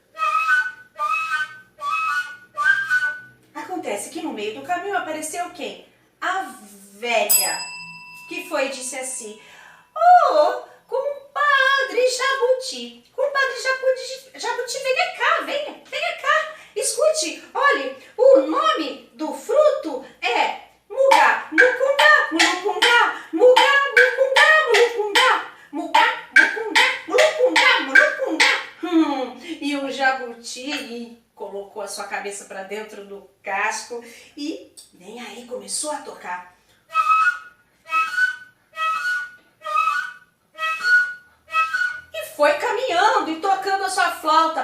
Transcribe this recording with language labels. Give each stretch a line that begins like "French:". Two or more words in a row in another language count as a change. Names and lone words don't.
Portuguese: Acontece que no meio do caminho apareceu quem? A velha, que foi e disse assim, ô, compadre Jabuti, compadre Jabuti, venha cá, venha cá, escute, olhe, o nome do fruto é Mugá, mucungá, mulucungá, Mugá, mucungá, mulucungá, Mugá, mucungá, mulucungá, mulucungá. E o jabuti colocou a sua cabeça para dentro do casco e nem aí começou a tocar. E foi caminhando e tocando a sua flauta.